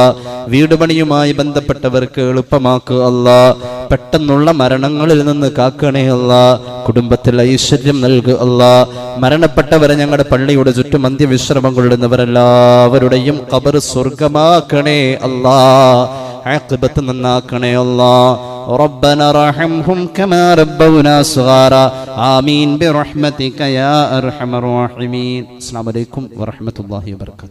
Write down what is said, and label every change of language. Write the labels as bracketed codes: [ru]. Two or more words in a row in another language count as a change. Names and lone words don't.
[ml] വീടുപണിയുമായി ബന്ധപ്പെട്ടവർക്ക് എളുപ്പമാക്കുക അല്ലാ. പെട്ടെന്നുള്ള മരണങ്ങളിൽ നിന്ന് കാക്കണേ അല്ലാ. കുടുംബത്തിൽ ഐശ്വര്യം നൽകുക അല്ലാ. മരണപ്പെട്ടവരെ ഞങ്ങളുടെ പള്ളിയുടെ ചുറ്റും അന്ത്യവിശ്രമം കൊള്ളുന്നവരെല്ലാവരുടെയും ഖബർ സ്വർഗമാക്കണേ അല്ലാ. ആഖിബത്ത് നന്നാക്കണേ അല്ലാ. [ar] ربنا ارحمهم كما ربونا صغارا آمين برحمتك يا أرحم الراحمين. السلام عليكم ورحمة الله وبركاته.